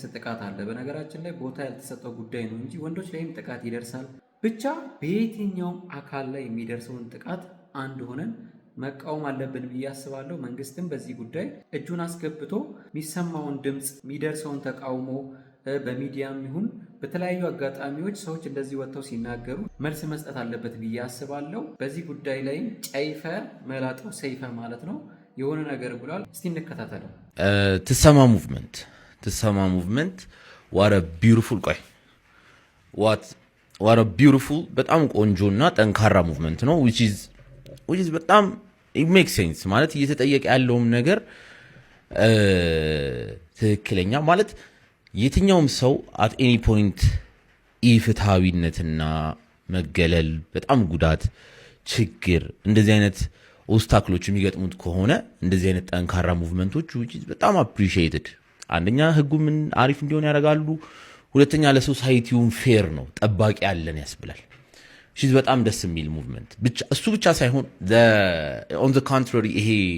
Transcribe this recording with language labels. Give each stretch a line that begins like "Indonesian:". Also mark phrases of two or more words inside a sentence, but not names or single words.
Amharic: ጥቃት አለ። በነገራችን ላይ ቦታ ያልተሰጠው ጉዳይ ነው እንጂ ወንዶች ላይም ጥቃት ይደርሳል። ብቻ በየትኛውም አካል ላይ የሚደርሰውን ጥቃት አንድ ሆነን መቃወም አለብን ብዬ አስባለሁ። መንግስትም በዚህ ጉዳይ እጁን አስገብቶ የሚሰማውን ድምፅ፣ የሚደርሰውን ተቃውሞ በሚዲያም ይሁን በተለያዩ አጋጣሚዎች ሰዎች እንደዚህ ወጥተው ሲናገሩ መልስ መስጠት አለበት ብዬ አስባለሁ። በዚህ ጉዳይ ላይም ጨይፈር መላጠው ሰይፈ ማለት ነው የሆነ ነገር ብሏል። እስቲ እንከታተለው። ትሰማ
English: movement what beautiful what beautiful
Amharic: በጣም ቆንጆና ጠንካራ ሙቭመንት ነው
English: which is
Amharic: በጣም
English: it makes sense
Amharic: ማለት እየተጠየቀ ያለውም ነገር ትክክለኛ ማለት የትኛውም ሰው
English: at any point
Amharic: ኢፍትሃዊነትና መገለል፣ በጣም ጉዳት፣ ችግር እንደዚህ አይነት ኦብስታክሎች የሚገጥሙት ከሆነ እንደዚህ አይነት ጠንካራ ሙቭመንቶች በጣም አፕሪሺየትድ። አንደኛ ህጉ ምን አሪፍ እንዲሆን ያደርጋሉ፣ ሁለተኛ ለሶሳይቲውን ፌር ነው፣ ጠባቂ ያለን ያስብላል። ሺዝ በጣም ደስ የሚል ሙቭመንት ብቻ እሱ ብቻ ሳይሆን
English: on the contrary
Amharic: ይሄ